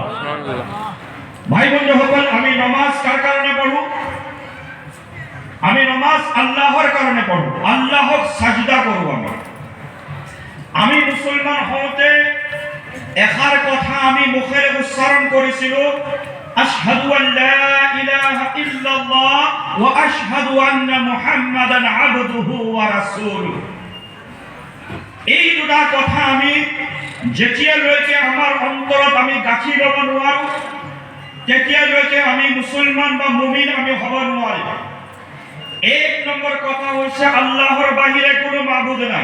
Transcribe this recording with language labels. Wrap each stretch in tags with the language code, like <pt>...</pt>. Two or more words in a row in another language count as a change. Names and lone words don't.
<as>ভাই বন্ধুসকল, আমি নমাজ কাৰ কাৰণে পঢ়ো? আমি নমাজ আল্লাহৰ কাৰণে পঢ়ো, আল্লাহক সাজদা কৰোঁ। আমি মুছলমান হওঁতে এষাৰ কথা আমি মুখেৰে উচ্চাৰণ কৰিছিলোঁ,</as> <ar>أشهد أن لا إله إلا الله وأشهد أن محمدا عبده ورسوله.</ar> <as>এই দুটা কথা আমি যেতিয়ালৈকে আমাৰ অন্তৰত আমি গাঁঠি ল'ব নোৱাৰো তেতিয়ালৈকে আমি মুছলমান বা মুমিন আমি হ'ব নোৱাৰিম। এক নম্বৰ কথা হৈছে আল্লাহৰ বাহিৰে কোনো মাবুদ নাই।</as>